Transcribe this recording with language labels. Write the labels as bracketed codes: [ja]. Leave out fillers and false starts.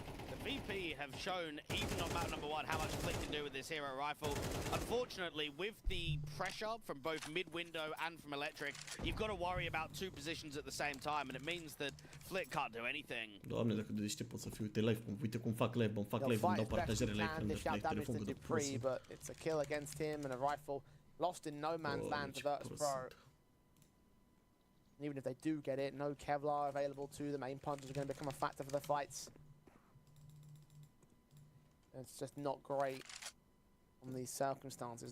[en] The VP have shown, even on map number 1, how much Flick can do with this hero rifle. Unfortunately, with the pressure from both mid-window and from electric, you've got to worry about 2 positions at the same time, and it means that Flick can't do anything. [ro] Doamne, dacă de deștept pot să fiu, uite live, uite cum fac live, îmi fac live, îmi dau partajare la ecran, de telefonul de prosă. [en] But it's a kill against him and a rifle lost in no man's land for Virtus Pro. Even if they do get it, no Kevlar available to them. Aim punches are going to become a factor for the fights. It's just not great on these circumstances.